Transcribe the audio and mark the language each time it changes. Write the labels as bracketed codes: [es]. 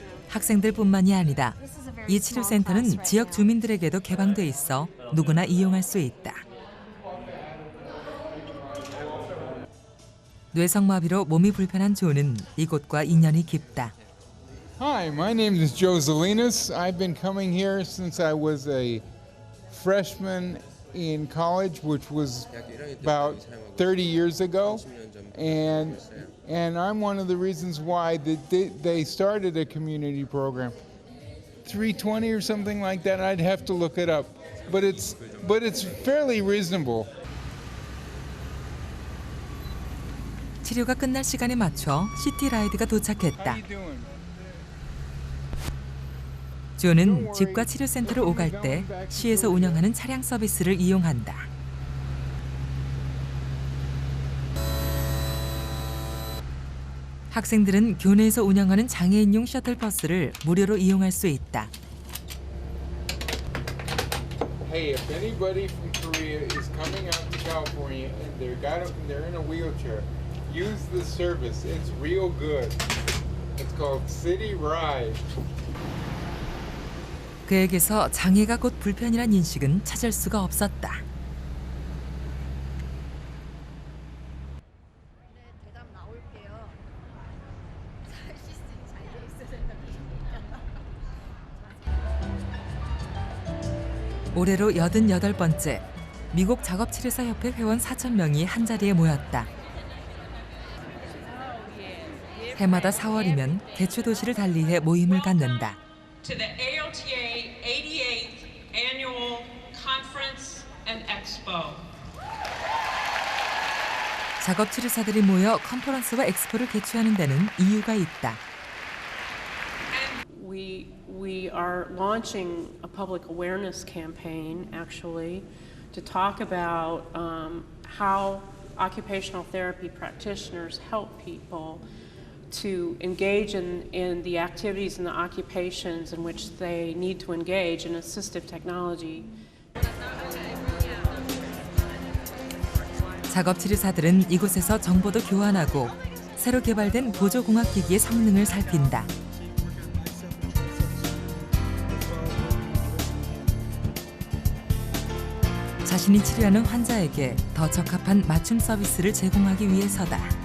[ko] 학생들뿐만이 아니다. 이 치료센터는 지역 주민들에게도 개방돼 있어 누구나 이용할 수 있다. 뇌성마비로 몸이 불편한 조는 이곳과 인연이 깊다. [en] Hi, my name is Joe Zelinas. I've been coming here since I was a freshman in college, which was about 30 years ago. And I'm one of the reasons why they started a community program. 320 or something like that. I'd have to look it up. But it's fairly reasonable. [ko] 치료가 끝날 시간에 맞춰 시티라이드가 도착했다. 조는 집과 치료센터를 오갈 때 시에서 운영하는 차량 서비스를 이용한다. 학생들은 교내에서 운영하는 장애인용 셔틀버스를 무료로 이용할 수 있다. [en] Hey, if anybody from Korea is coming out to California and they're in a wheelchair, use this service. It's real good. It's called City Ride. [ko] 그에게서 장애가 곧 불편이란 인식은 찾을 수가 없었다. 올해로 88번째 미국 작업치료사협회 회원 4,000명이 한자리에 모였다. 해마다 4월이면 개최도시를 달리해 모임을 갖는다. [en] To the AOTA 88th Annual Conference and Expo. [ko] 작업치료사들이 모여 컨퍼런스와 엑스포를 개최하는 데는 이유가 있다. [en] We are launching a public awareness campaign, actually, to talk about how occupational therapy practitioners help people to engage in the activities and the occupations in which they need to engage in assistive technology. [ko] 작업치료사들은 이곳에서 정보도 교환하고 새로 개발된 보조공학기기의 성능을 살핀다. 자신이 치료하는 환자에게 더 적합한 맞춤 서비스를 제공하기 위해서다.